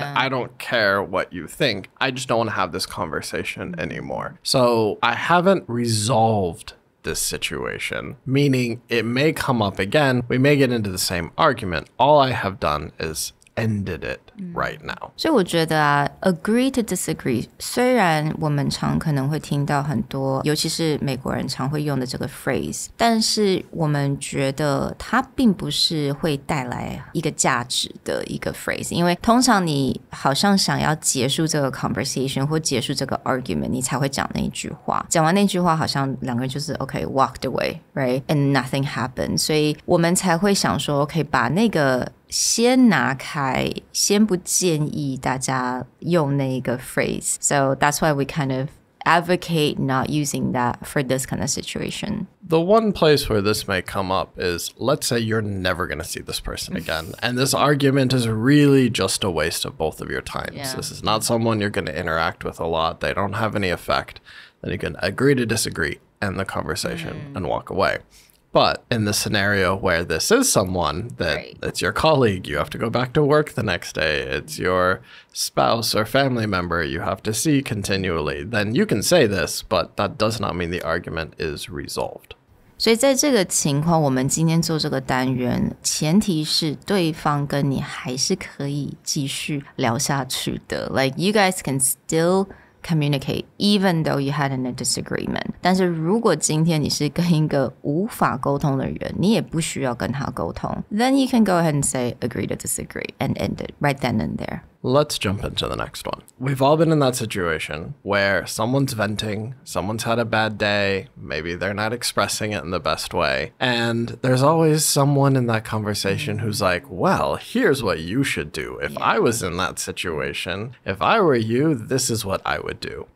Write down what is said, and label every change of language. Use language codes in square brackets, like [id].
[en] Yeah. I don't care what you think. I just don't want to have this conversation anymore. So I haven't resolved this situation, meaning it may come up again. We may get into the same argument. All I have done is ended it right now. [zh] 所以我觉得啊 [en] agree to disagree [zh] 虽然我们常可能会听到很多尤其是美国人常会用的这个 phrase 但是我们觉得它并不是会带来一个价值的一个 phrase 因为通常你好像想要结束这个 conversation 或结束这个 argument 你才会讲那一句话讲完那句话好像两个人就是 [en] okay walked away right and nothing happened [zh] 所以我们才会想说 okay 把那个先拿开先不建议大家用那个 [en] phrase so that's why we kind of advocate not using that for this kind of situation. The one place where this may come up is, let's say you're never going to see this person again. And this argument is really just a waste of both of your times. Yeah. This is not someone you're going to interact with a lot. They don't have any effect. Then you can agree to disagree, end the conversation, and walk away. But in the scenario where this is someone that it's your colleague, you have to go back to work the next day, it's your spouse or family member you have to see continually, then you can say this, but that does not mean the argument is resolved. [zh] 所以在这个情况我们今天做这个单元前提是对方跟你还是可以继续聊下去的 [en] Like you guys can still communicate even though you had a disagreement [zh] 但是如果今天你是跟一个无法沟通的人你也不需要跟他沟通 [en] then you can go ahead and say agree to disagree and end it right then and there. Let's jump into the next one. We've all been in that situation where someone's venting, someone's had a bad day, maybe they're not expressing it in the best way, and there's always someone in that conversation who's like, well, here's what you should do. If I was in that situation, if I were you, this is what I would do.